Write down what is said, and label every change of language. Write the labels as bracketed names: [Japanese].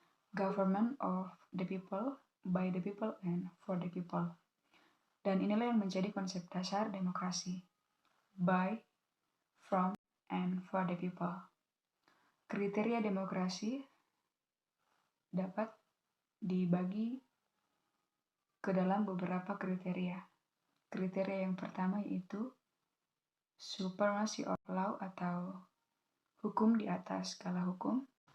[English] Government of the people, by the people, and for the people. [Indonesian] Dan inilah yang menjadi konsep dasar demokrasi. [English] By, from, and for the people. [Indonesian] Kriteria demokrasi dapat dibagi ke dalam beberapa kriteria. Kriteria yang pertama yaitu supremacy of law atau hukum di atas skala hukum.